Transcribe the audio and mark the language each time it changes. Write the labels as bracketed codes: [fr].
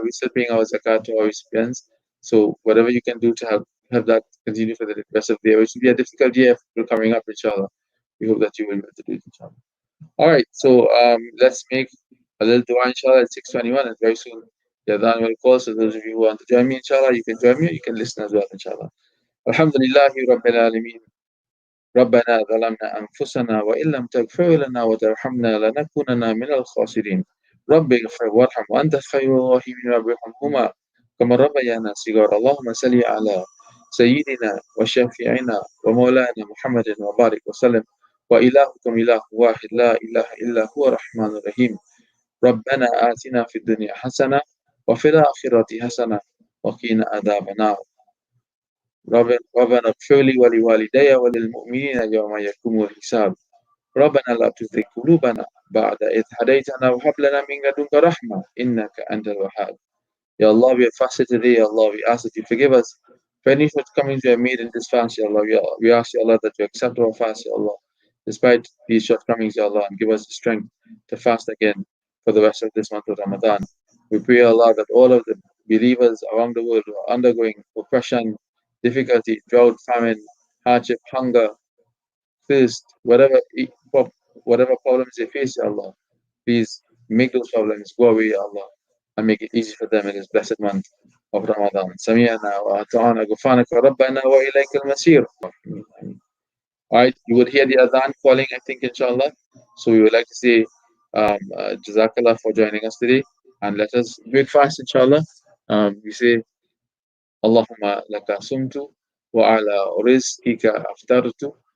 [en] We're still paying our zakat to our recipients. So whatever you can do to help that continue for the rest of the year, which will be a difficult year coming up, inshallah. We hope that you will be able to do it, inshallah. All right, so let's make a little dua, inshallah, at 6:21, and very soon the adhan will call. So those of you who want to join me, inshallah, you can join me. You can listen as well, inshallah. [ar] Alhamdulillahi Rabbil Alameen. ربنا ظلمنا أنفسنا وإن لم تغفر لنا وترحمنا لنكونن من الخاسرين رب اغفر وارحم وأنت خير الراحمين رب ارحمهما كما ربيانا صغارا اللهم صل على سيدنا وشفيعنا ومولانا محمد وبارك وسلم وإلهكم إله واحد لا إله إلا هو الرحمن الرحيم ربنا آتنا في الدنيا حسنة وفي الآخرة حسنة وقنا عذاب النار ربنا اغفر لي ولوالدي وللمؤمنين يوم يقوم الحساب ربنا لا تزغ قلوبنا بعد إذ هديتنا وهب لنا من لدنك رحمة إنك أنت الوهاب. [en] Ya Allah, we have fasted today. Ya Allah, we ask that you forgive us for any shortcomings we have made in this fast. Ya Allah, we ask, Ya Allah, that you accept our fast, Ya Allah, despite these shortcomings, Ya Allah, and give us the strength to fast again for the rest of this month of Ramadan. We pray, Allah, that all of the believers around the world who are undergoing oppression, difficulty, drought, famine, hardship, hunger, thirst, whatever problems they face, Ya Allah, please make those problems go away, Ya Allah, and make it easy for them in this blessed month of Ramadan. [ar] سمعنا وأطعنا غفرانك ربنا وإليك المصير. [en] Alright, you would hear the adhan calling, I think, inshallah. So we would like to say Jazakallah for joining us today. And let us break fast, inshallah. We say, [ar] Allahumma laka sumtu wa ala rizkika aftartu.